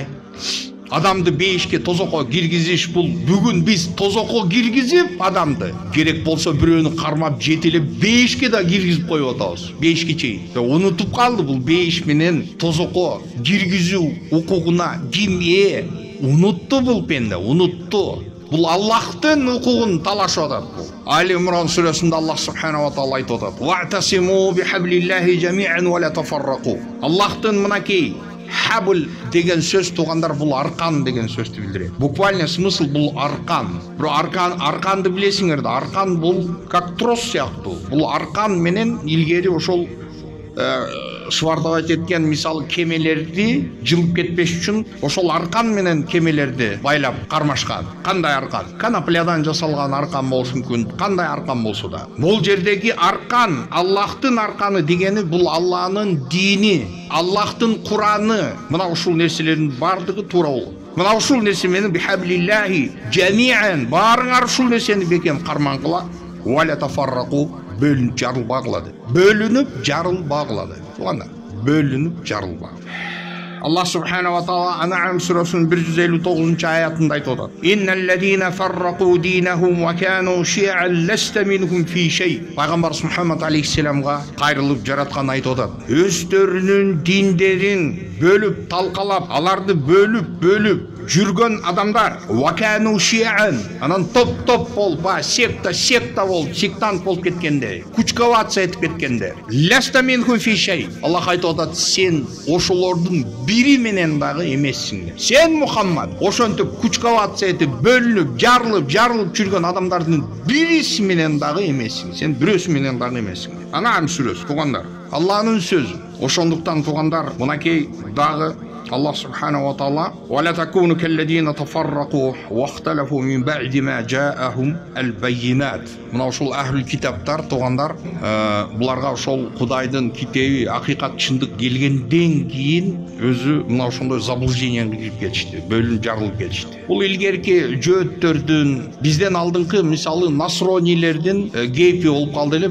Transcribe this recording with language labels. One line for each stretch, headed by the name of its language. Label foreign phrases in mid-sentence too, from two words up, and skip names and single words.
Kyrgyz: Адамды бейишке тозокко киргизиш, бул бүгүн биз тозокко киргизип адамды керек болсо бирөөнү кармап жетелеп бейишке да киргизип коюп атабыз. Бейишке чейин. Унутуп калды бул бейиш менен тозокко киргизүү укугуна ким ээ? Унутту бул пенде, унутту. Бул Аллахтын укугун талашып атат бул. Али Имран сүрөсүндө
Arabic: الله سبحانه و تعالى
Kyrgyz: айтып атат:
Arabic: "واعتصموا بحبل الله جميعا ولا تفرقوا".
Kyrgyz: Аллахтын мынакей хабл деген сөз тугандар, бул аркан деген сөздү билдирет.
Russian: Буквально смысл
Kyrgyz: бул аркан. Бирок арканды билесиңер да, аркан бул
Russian: как трос
Kyrgyz: сыяктуу. Бул аркан менен илгери ошол швартовать эткен мисалы кемелерди жылып кетпеш үчүн ошол аркан менен кемелерди байлап кармашкан. Кандай аркан? Канаплядан жасалган аркан болушу мүмкүн, кандай аркан болсо да. Бул жердеги аркан, Аллахтын арканы дегени бул Аллахнын дини, Аллахтын Кураны. Мына ушул нерселердин бардыгы туура болот. Мына ушул нерсе менен
Arabic: بحبل الله جميعا,
Kyrgyz: баарыңар ушул нерсени бекем карман кыла,
Arabic: ولا تفرقوا,
Kyrgyz: бөлүнүп жарылбагылады. Бөлүнүп жарылбагылады. Тугандар, бөлүнүп жарылбагылады.
Arabic: الله سبحانه و تعالى
Kyrgyz: Ан'ам сүрөсүнүн 159-аятында айтып атат:
Arabic: "إن الذين فرقوا دينهم وكانوا شيعا لست منهم في شيء".
Kyrgyz: Пайгамбар Мухаммад алейхиссаламга кайрылып жараткан айтып атат: "Өздөрүнүн диндерин бөлүп талкалап, аларды бөлүп жүргөн адамдар,
Arabic: وكانوا شيعا,
Kyrgyz: анан топ болуп, секта болуп, сектант болуп кеткендер, кучковаться этип кеткендер.
Arabic: لست منهم في شيء".
Kyrgyz: Аллах айтып атат: "Сен ошолордун бири менен дагы эмессиң". Сен Мухаммад ошентип кучковаться этип, бөлүнүп, жарылып жүргөн адамдардын бириси менен дагы эмессиң. Сен бирөөсү менен дагы эмессиң. Ан'ам сүрөсү, тугандар, Аллахнын сөзү. Ошондуктан тугандар, мынакей дагы
Arabic: الله سبحانه و تعالى: "ولا تكونوا كالذين تفرقوا واختلفوا من بعد ما جاءهم البينات".
Kyrgyz: Мына ошол ахлул китаптар, тугандар, буларга ошол Кудайдын китеби, акыйкат, чындык келгенден кийин өзү мына ошондой заблужденияга кирип кетишти, бөлүнүп жарылып кетишти. Бул илгерки жөөттөрдүн, бизден алдыңкы мисалы насронилердин кейпи болуп калды эле.